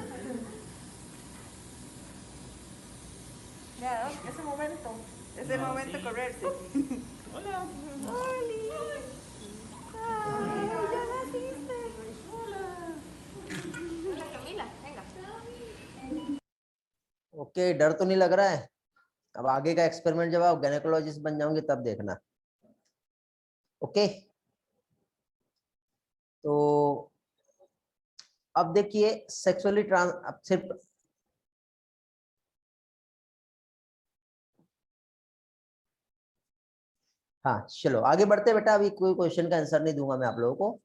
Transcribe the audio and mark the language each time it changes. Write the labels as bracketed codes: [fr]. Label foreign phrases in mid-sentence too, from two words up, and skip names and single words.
[es] Ya, ese momento. Es el momento de correrse. Hola. Ay, ya naciste. Hola. Hola, Camila, venga. [hi] ओके, डर तो नहीं लग रहा है। अब आगे का एक्सपेरिमेंट जब आप गायनेकोलॉजिस्ट बन जाओगे तब देखना, ओके। तो अब देखिए सेक्सुअली अब सिर्फ हाँ चलो आगे बढ़ते बेटा, अभी कोई क्वेश्चन का आंसर नहीं दूंगा मैं आप लोगों को।